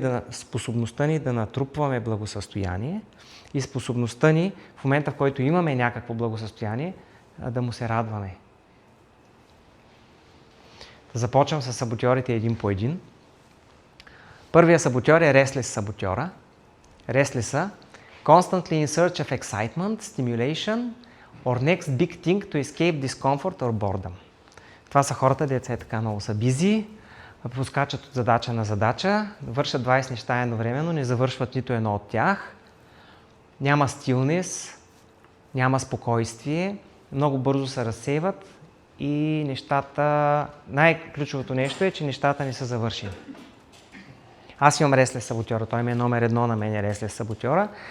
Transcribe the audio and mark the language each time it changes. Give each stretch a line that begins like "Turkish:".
Bulgarian: Способността ни да натрупваме благосъстояние и способността ни в момента, в който имаме някакво благосъстояние, да му се радваме. Започвам с саботьорите един по един. Първият саботьор е Restless саботьора.
English: Restless constantly in search of excitement, stimulation or next big thing to escape discomfort or boredom.
Bulgarian: Това са хората, деца така много са busy, поскачат от задача на задача, вършат 20 неща едновременно, не завършват нито едно от тях. Няма стилнес, няма спокойствие, много бързо се разсейват и нещата... Най-ключовото нещо е, че нещата не са завършени. Аз имам Restless саботьора, той ми е номер 1 на мен е Restless саботьора.